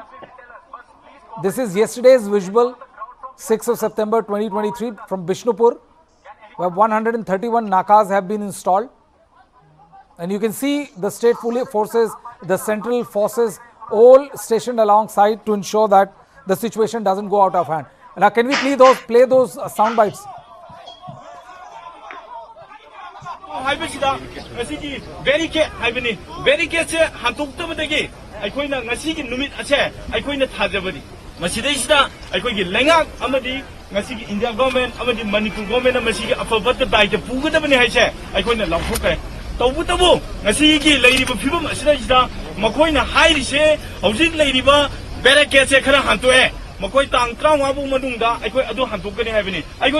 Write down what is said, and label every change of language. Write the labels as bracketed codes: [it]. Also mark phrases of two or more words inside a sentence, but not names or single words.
[en] This is yesterday's visual, 6th of September 2023 from Bishnupur, where 131 nakas have been installed. And you can see the state forces, the central forces, all stationed alongside to ensure that the situation doesn't go out of hand. Now, can we play those sound bites? [mni] Masidayisida aikoigi lengak amadi ngasigi India government amadi Manipur government amasigi afabata daita pugadabani haise aikoina lawthokre tawbutabu ngasigi leiriba phibam asidayisida makoina hairise hojik leiriba barricade khara hantoe makoi tang trawabu madungda aikoi adu hantokani haibani aikoi